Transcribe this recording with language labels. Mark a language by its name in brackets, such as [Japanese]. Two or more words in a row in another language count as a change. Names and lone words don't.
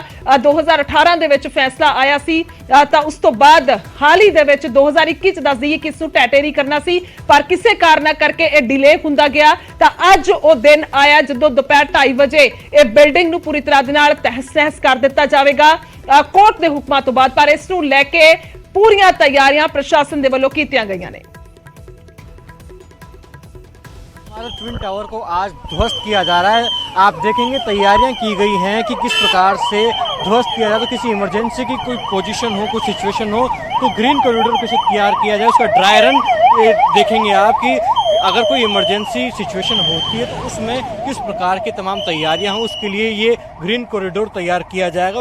[Punjabi] 2018 ਦੇ ਵਿੱਚ ਫੈਸਲਾ ਆਇਆ ਸੀ ਤਾਂ ਉਸ ਤੋਂ ਬਾਅਦ ਹਾਲ ਹੀ ਦੇ ਵਿੱਚ 2021 ਚ ਦੱਸ ਦਈਏ ਕਿ ਇਸ ਨੂੰ ਟੈਟੇਰੀ ਕਰਨਾ ਸੀ, ਪਰ ਕਿਸੇ ਕਾਰਨ ਕਰਕੇ ਇਹ ਡਿਲੇ ਹੁੰਦਾ ਗਿਆ। ਤਾਂ ਅੱਜ ਉਹ ਦਿਨ ਆਇਆ ਜਦੋਂ ਦੁਪਹਿਰ 2:30 ਵਜੇ ਇਹ ਬਿਲਡਿੰਗ ਨੂੰ ਪੂਰੀ ਤਰ੍ਹਾਂ ਦੇ ਨਾਲ ਤਹਿਸ-ਨਹਿਸ ਕਰ ਦਿੱਤਾ ਜਾਵੇਗਾ ਕੋਰਟ ਦੇ ਹੁਕਮਾਂ ਤੋਂ ਬਾਅਦ। ਪਰ ਇਸ ਨੂੰ ਲੈ ਕੇ ਪੂਰੀਆਂ ਤਿਆਰੀਆਂ ਪ੍ਰਸ਼ਾਸਨ ਦੇ ਵੱਲੋਂ ਕੀਤੀਆਂ ਗਈਆਂ ਨੇ। [Hindi] ट्विन टावर को आज ध्वस्त किया जा रहा है। आप देखेंगे तैयारियां की गई हैं कि किस प्रकार से ध्वस्त किया जाए। तो किसी इमरजेंसी की कोई पोजीशन हो, कोई सिचुएशन हो तो ग्रीन कॉरिडोर कैसे तैयार किया जाए, उसका ड्राई रन देखेंगे आप कि अगर कोई इमरजेंसी सिचुएशन होती है तो उसमें किस प्रकार की तमाम तैयारियां हों, उसके लिए ये ग्रीन कॉरिडोर तैयार किया जाएगा।